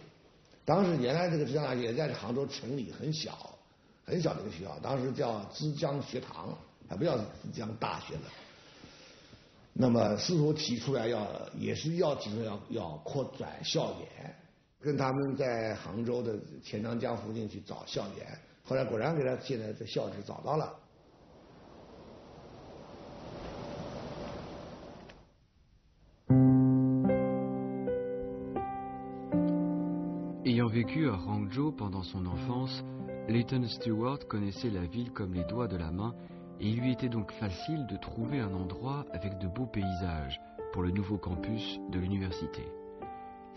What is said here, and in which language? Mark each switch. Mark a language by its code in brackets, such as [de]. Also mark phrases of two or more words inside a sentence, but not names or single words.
[zh] 当时原来这个浙江大学也在杭州城里很小的一个学校，当时叫枝江学堂，还不叫枝江大学了。那么司徒提出来也是要扩展校园。跟他们在杭州的钱塘江附近去找校园，后来果然给他现在的校址找到了。 [fr] Ayant vécu à Hangzhou pendant son enfance, Leighton Stewart connaissait la ville comme les doigts de la main et il lui était donc facile de trouver un endroit avec de beaux paysages pour le nouveau campus de l'université.